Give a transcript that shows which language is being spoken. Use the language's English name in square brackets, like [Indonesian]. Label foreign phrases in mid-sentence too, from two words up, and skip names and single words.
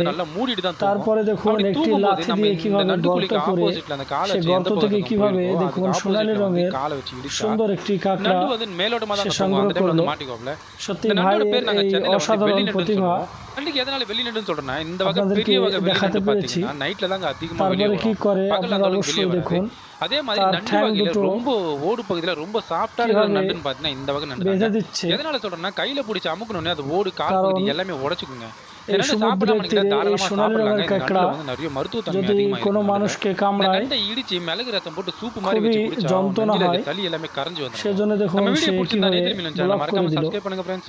[Bangla] তারপরে দেখুন একটি লাঠি দিয়ে কিভাবে গর্ত করে সে গর্ত থেকে কিভাবে দেখুন সোনালী রঙের সুন্দর একটি কাঁকড়া সে সংগ্রহ করলো। সত্যি ভাই এই অসাধারণ প্রতিভা আপনাদেরকে দেখাতে পেরেছি। তারপরে কি করে আপনারা অবশ্যই দেখুন। [Tamil] அதே மாதிரி நண்டு ரொம்ப ஓடு பகுதியில ரொம்ப சாஃப்ட்டா இருக்கிற நண்டுன்னு பார்த்தீங்கன்னா இந்த வகை நண்டு [Bangla] বেঁধে দিচ্ছে। [Tamil] எதனால சொல்றேன்னா கையில பிடிச்சி அமுக்கணும்னே அது ஓடு கால் பகுதி எல்லாமே உடைச்சுக்குங்க। [Bangla] এই সমুদ্রের তীরে এই সোনালী রঙের কাঁকড়া যদি কোনো মানুষকে কামড়ায় [Tamil] இடிச்சு மிளகு ரசம் போட்டு சூப்பு [Bangla] খুবই [Tamil] மாதிரி வச்சு [Bangla] যন্ত্রণা হয়। [Tamil] சளி எல்லாமே கரைஞ்சு வந்துடும்। [Bangla] সেজন্য দেখুন সে কিভাবে ব্লক করে দিল।